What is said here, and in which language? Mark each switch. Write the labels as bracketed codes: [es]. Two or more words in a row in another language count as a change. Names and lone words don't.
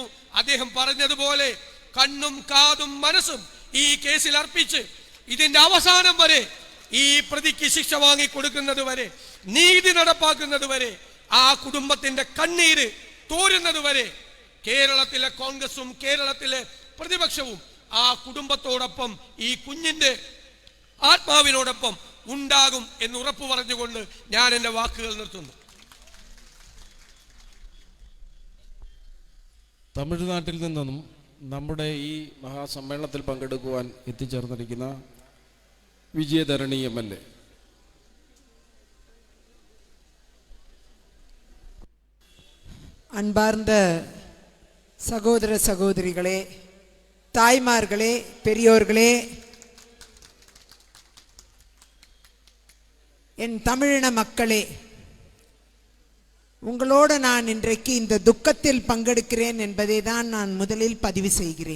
[ml] അദ്ദേഹം പറഞ്ഞതുപോലെ കണ്ണും കാതും മനസ്സും ഈ കേസിൽ അർപ്പിച്ച് ഇതിന്റെ അവസാനം വരെ ഈ പ്രതിക്ക് ശിക്ഷ വാങ്ങിക്കൊടുക്കുന്നത് വരെ, നീതി നടപ്പാക്കുന്നത് വരെ, ആ കുടുംബത്തിന്റെ കണ്ണീര് തോരുന്നത് വരെ കേരളത്തിലെ കോൺഗ്രസും കേരളത്തിലെ പ്രതിപക്ഷവും ആ കുടുംബത്തോടൊപ്പം ഈ കുഞ്ഞിന്റെ ആത്മാവിനോടൊപ്പം ഉണ്ടാകും എന്ന് ഉറപ്പു പറഞ്ഞുകൊണ്ട് ഞാൻ എൻ്റെ വാക്കുകൾ നിർത്തുന്നു. തമിഴ്നാട്ടിൽ നിന്നും നമ്മുടെ ഈ മഹാസമ്മേളനത്തിൽ പങ്കെടുക്കുവാൻ എത്തിച്ചേർന്നിരിക്കുന്ന വിജയധരണി MLA. [ta] அன்பார்ந்த சகோதர சகோதரிகளே, தாய்மார்களே, பெரியோர்களே, என் தமிழின மக்களே, உங்களோடு நான் இன்றைக்கு இந்த துக்கத்தில் பங்கெடுக்கிறேன் என்பதை தான் நான் முதலில் பதிவு செய்கிறேன்.